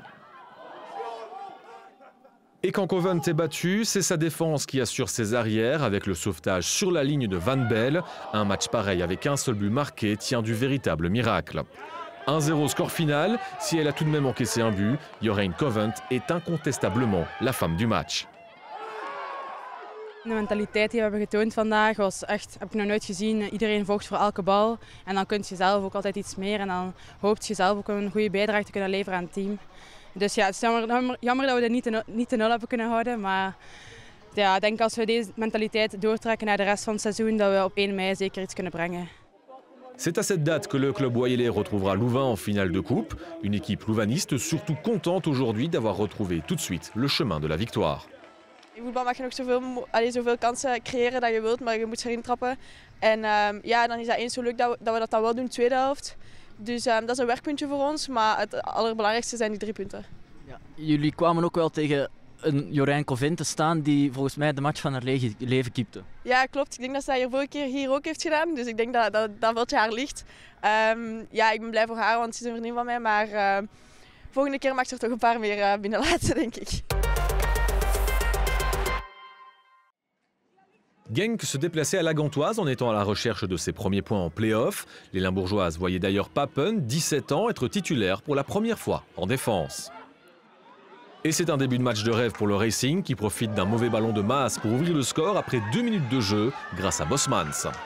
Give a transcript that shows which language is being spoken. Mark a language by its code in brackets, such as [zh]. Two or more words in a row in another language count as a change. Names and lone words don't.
[fr] Et quand Covent est battu, c'est sa défense qui assure ses arrières avec le sauvetage sur la ligne de Van Belle. Un match pareil avec un seul but marqué tient du véritable miracle. 1-0 score final. Si elle a tout de même encaissé un but, Jorijn Covent est incontestablement la femme du match. [nl] De mentaliteit die we hebben getoond vandaag was echt, heb ik nog nooit gezien. Iedereen vocht voor elke bal en dan kun je zelf ook altijd iets meer en dan hoopt je zelf ook een goede bijdrage te kunnen leveren aan het team. Dus ja, het is jammer dat we dat niet te nul hebben kunnen houden, maar ja, ik denk als we deze mentaliteit doortrekken naar de rest van het seizoen dat we op 1 mei zeker iets kunnen brengen. [fr] C'est à cette date que le club wallais retrouvera Louvain en finale de coupe. Une équipe louvaniste surtout contente aujourd'hui d'avoir retrouvé tout de suite le chemin de la victoire. [nl] In voetbal mag je nog zoveel kansen creëren dat je wilt, maar je moet ze erin trappen. En ja, dan is dat eens zo leuk dat we dat dan wel doen in de tweede helft. Dus dat is een werkpuntje voor ons, maar het allerbelangrijkste zijn die 3 punten. Ja, jullie kwamen ook wel tegen een Jorijn Covent te staan die volgens mij de match van haar leven keepte. Ja, klopt. Ik denk dat zij hier vorige keer hier ook heeft gedaan, dus ik denk dat veldje haar ligt. Ja, ik ben blij voor haar, want ze is een vriendin van mij, maar volgende keer mag ze er toch een paar meer binnenlaten, denk ik. [fr] Genk se déplaçait à la Gantoise en étant à la recherche de ses premiers points en play-off. Les Limbourgeoises voyaient d'ailleurs Papen, 17 ans, être titulaire pour la première fois en défense. Et c'est un début de match de rêve pour le Racing qui profite d'un mauvais ballon de Maas pour ouvrir le score après 2 minutes de jeu grâce à Bosmans.